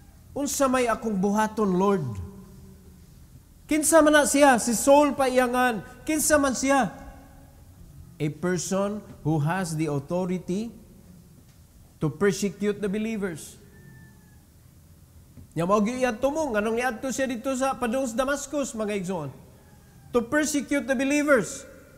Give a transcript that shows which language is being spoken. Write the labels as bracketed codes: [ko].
[ceb] Unsa may akong buhaton, Lord? Kinsa man na siya? Si Saul pa iyangan. Kinsa man siya? [en] A person who has the authority to persecute the believers. [ceb] Nya mao gyud tumong anong niadto siya dito sa padung sa Damascus mga igsoon. [en] To persecute the believers.